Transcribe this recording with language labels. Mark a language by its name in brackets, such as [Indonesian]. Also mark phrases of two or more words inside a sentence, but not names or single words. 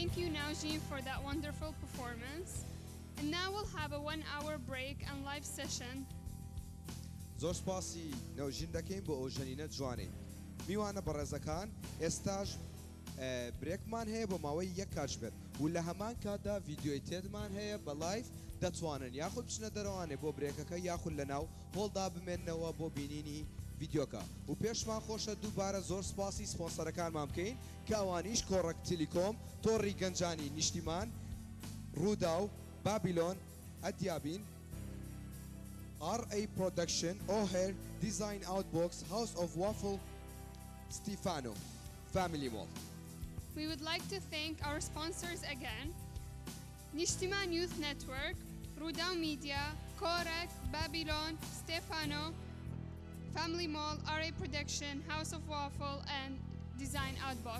[English] now, Jean, for that wonderful performance. And now we'll have a 1-hour break and live session. [Central Kurdish] زۆر سپاسی نەوژین دەکەین بۆ ئەو ژەنینە جوانەی میوانە بەڕێزەکان ئێستاش برێکمان هەیە بۆ ماوەی یەک کاتژ بێت و لە هەمان کاتدا ڤیدیۆی تێدمان هەیە بە لایف دەتوانن یاخود بچنە دەرەوانێ بۆ برێکەکە یاخود لەناو هۆڵدا بمێننەوە بۆ بینینی ڤیدیۆکە و پێشمان خۆشە دووبارە زۆر سپاسی سپۆنسەرەکانمان بکەین کە ئەوانیش کۆڕەک تیلیکۆم تۆڕی گەنجانی نیشتیمان ڕوودا و بابیلۆن ئەدیابین RA Production, O'Hare, Design Outbox, House of Waffle, Stefano, Family Mall. [English] We would like to thank our sponsors again: Nishtiman Youth Network, Rudao Media, Korek, Babylon, Stefano, Family Mall, RA Production, House of Waffle, and Design Outbox.